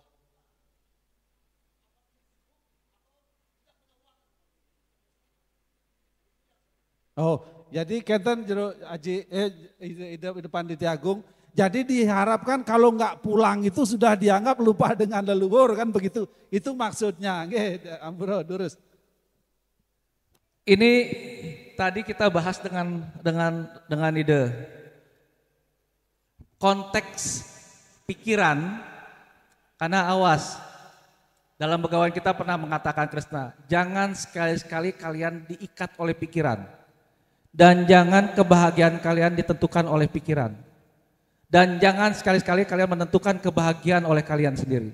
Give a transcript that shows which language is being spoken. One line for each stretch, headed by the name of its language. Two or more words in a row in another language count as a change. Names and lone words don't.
Balinese: Oh, jadi kenten jero Aji Ida Pandita Agung.
Indonesian: Jadi diharapkan kalau nggak pulang itu sudah dianggap lupa dengan leluhur kan begitu. Itu maksudnya.
Balinese: Nggih, Ampura durus.
Indonesian: Ini tadi kita bahas dengan ide konteks pikiran, karena awas dalam Begawan kita pernah mengatakan Krishna, jangan sekali-sekali kalian diikat oleh pikiran dan jangan kebahagiaan kalian ditentukan oleh pikiran dan jangan sekali-sekali kalian menentukan kebahagiaan oleh kalian sendiri.